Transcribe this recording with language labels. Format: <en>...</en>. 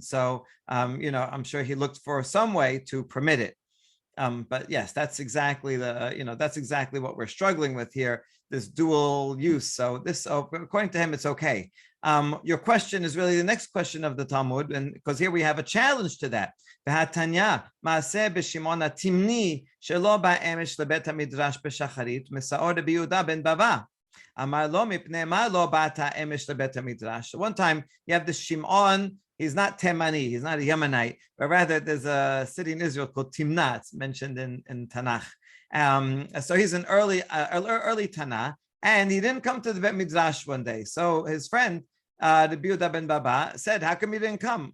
<en>So, I'm sure he looked for some way to permit it. But yes, that's exactly that's exactly what we're struggling with here, this dual use. So according to him, it's okay. Your question is really the next question of the Talmud, and because here we have a challenge to that.</en> <he>והתניא, מעשה בשמעון התמני, שלא בא אמש לבית המדרש בשחרית, מסעור רבי יהודה בן בבא. אמר לו, מפני מה לא באת אמש לבית המדרש?</he> <en>One time, you have the Shimon, he's not Temani, he's not a Yemenite, but rather there's a city in Israel called Timnah, it's mentioned in Tanakh. So he's an early Tanakh, and he didn't come to the Bet Midrash one day. So his friend, the Yehuda ben Baba, said, how come you didn't come?</en>